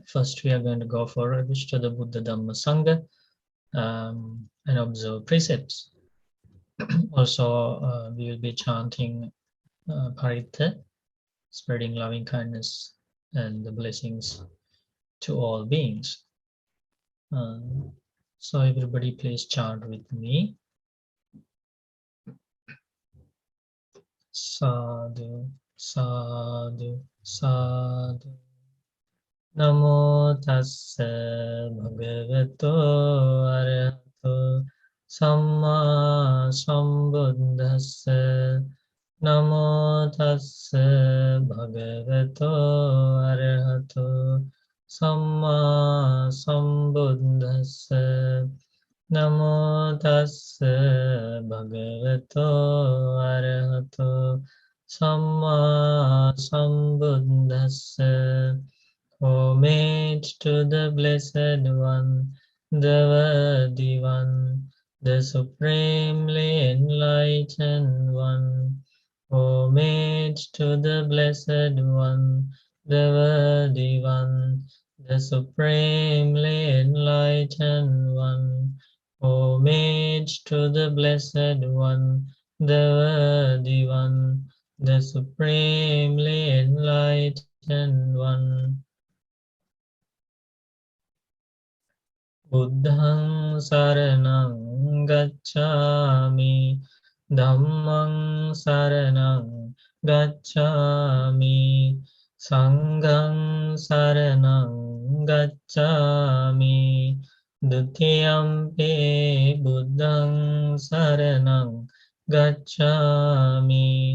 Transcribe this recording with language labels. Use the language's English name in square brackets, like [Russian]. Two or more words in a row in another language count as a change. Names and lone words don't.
[English] First, we are going to go for a wish to the Buddha Dhamma Sangha and observe precepts. Also, we will be chanting Parita, spreading loving kindness and the blessings to all beings. So everybody please chant with me. [Pali] Sadhu, sadhu, sadhu. Namo tassa bhagavato arahato samma sambuddhassa. Namo tassa bhagavato arahato samma sambuddhassa. Namo tassa bhagavato arahato samma sambuddhassa. [English] Homage to the Blessed One, the Worthy One, the Supremely Enlightened One. Homage to the Blessed One, the Worthy One, the Supremely Enlightened One. Homage to the Blessed One, the Worthy One, the Supremely Enlightened One. [Pali] Buddhaṃ saraṇaṃ gacchāmi, Dhammaṃ saraṇaṃ gacchāmi, Saṅgham saraṇaṃ gacchāmi, Dutiyampi Buddhaṃ saraṇaṃ gacchami.